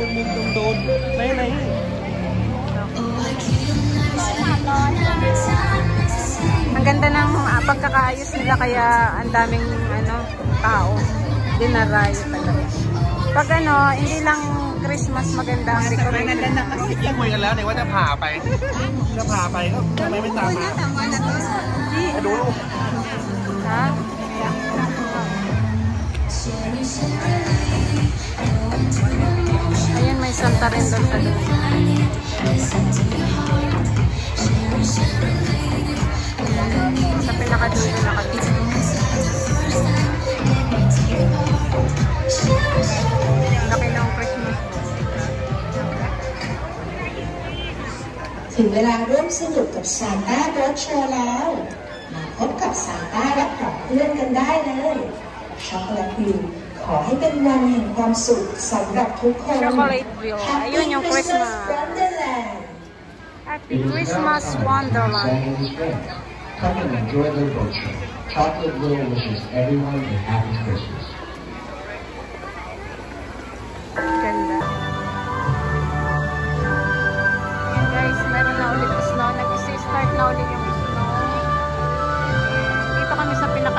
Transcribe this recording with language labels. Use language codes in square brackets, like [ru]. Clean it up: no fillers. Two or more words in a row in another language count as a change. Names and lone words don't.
[tl] Ang ganda ng pagkakaayos nila kaya ang daming ano, tao. Dinarayo talaga. Pag ano, hindi lang Christmas maganda ang decoration. [th] ที่คุยกันแล้วเนี่ยว่าจะพาไปก็ทำไมไม่ตามมา [tl] Tama na to. [th] ดูลูก Ha? [tl] Ayan, may Santa rin doon sa doon. Sa pinakadulo na kami. Laki ng Christmas. [th] ถึงเวลาร่วมสนุกกับซานต้ารถโชว์แล้ว มาพบกับซานต้าและของเพื่อนกันได้เลยช็อกโกแลตวิวขอให้เป็นวันแห่งความสุขสำหรับทุกคน [tl] Chocolate View. Ayun yung Christmas. Wonderland [en] Happy Christmas Wonderland. Come and enjoy the boat show. Chocolate Will wishes everyone a happy Christmas. [tl] Ganda. Ayan guys, meron na ulit snow. Nag-start na ulit yung snow. Dito kami sa